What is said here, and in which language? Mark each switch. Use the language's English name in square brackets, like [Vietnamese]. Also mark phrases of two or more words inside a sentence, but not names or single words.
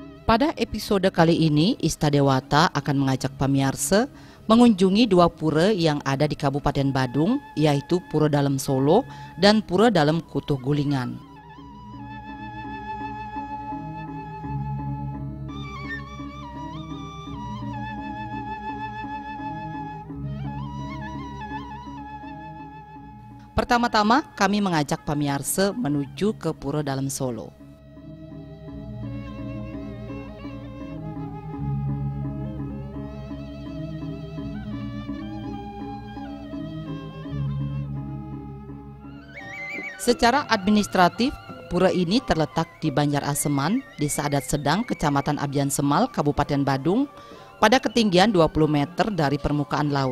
[Indonesian] Pada episode kali ini, Istadewata akan mengajak pamirsa mengunjungi dua pura yang ada di Kabupaten Badung, yaitu Pura Dalem Solo dan Pura Dalem Kutuh Gulingan. Pertama-tama kami mengajak pamirsa menuju ke Pura Dalem Solo. Secara administratif, pura ini terletak di Banjaraseman, Desa Adat Sedang, Kecamatan Abdian Semal, Kabupaten Badung, pada ketinggian 20 meter dari permukaan laut.